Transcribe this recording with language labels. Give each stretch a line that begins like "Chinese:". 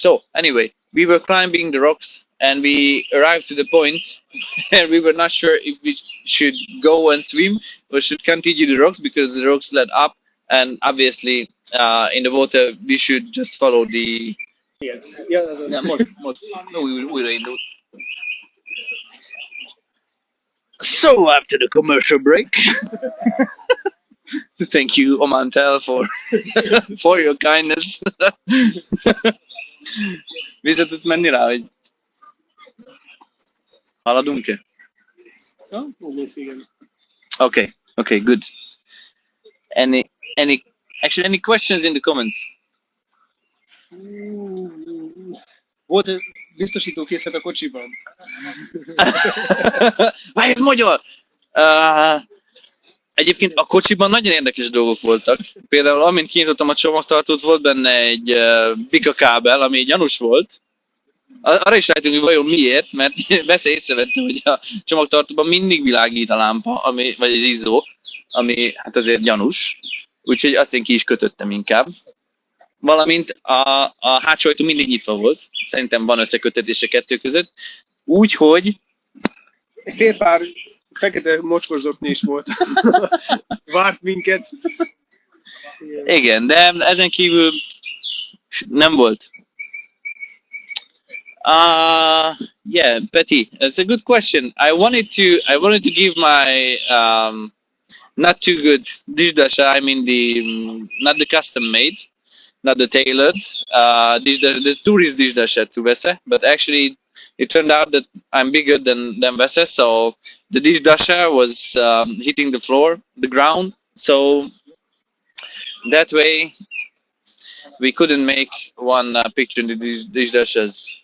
English: So anyway, we were climbing the rocks and we arrived to the point and we were not sure if we should go and swim or should continue the rocks because the rocks led up, and obviously in the water we should just follow the Yes. Yeah. most no, we were in the So after the commercial break, thank you, Omantel, for for your kindness.
Hungarian: Vissza tudsz menni rá, hogy haladunk-e? Ja, óvnéz, igen.
English: Okay, okay, good. Any actually any questions in the comments?
Hungarian: Volt biztosítókészlet a kocsiban? Várj, ez magyar! Egyébként a kocsiban nagyon érdekes dolgok voltak. Például amint kinyitottam a csomagtartót, volt benne egy bika kábel, ami gyanús volt. Arra is rájöttünk, hogy vajon miért, mert Veszély észrevette, hogy a csomagtartóban mindig világít a lámpa, vagy az izzó, ami hát azért gyanús. Úgyhogy azt én ki is kötöttem inkább. Valamint a hátsó ajtó mindig nyitva volt. Szerintem van összekötetés a kettő között. Úgyhogy Egy fél pár fekete mocskos zokni is volt. Várt minket. igen, de ezen kívül nem volt.
English: Yeah, Betty, that's a good question. I wanted to give my not too good dishdasha. I mean not the custom made, not the tailored the tourist dishdasha to Vese, but actually it turned out that I'm bigger than Vese, so the dishdasha was hitting the floor, the ground, so that way we couldn't make one picture in the dishdashas.